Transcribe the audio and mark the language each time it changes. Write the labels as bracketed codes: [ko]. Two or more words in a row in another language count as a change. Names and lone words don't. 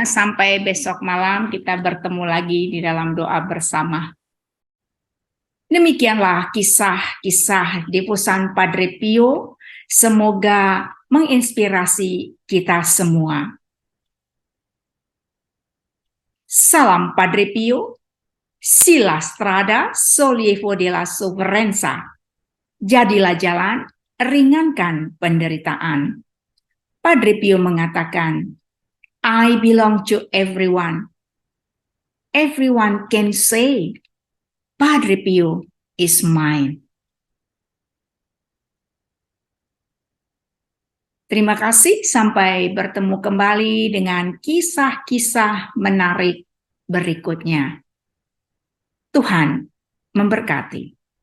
[id] Sampai besok malam kita bertemu lagi di dalam doa bersama. Demikianlah kisah-kisah Devosan Padre Pio. Semoga menginspirasi kita semua. Salam Padre Pio. [it] Sila strada sollievo della sofferenza. [id] Jadilah jalan, ringankan penderitaan. Padre Pio mengatakan, [en] I belong to everyone. Everyone can say, Padre Pio is mine. [id] Terima kasih, sampai bertemu kembali dengan kisah-kisah menarik berikutnya. Tuhan memberkati.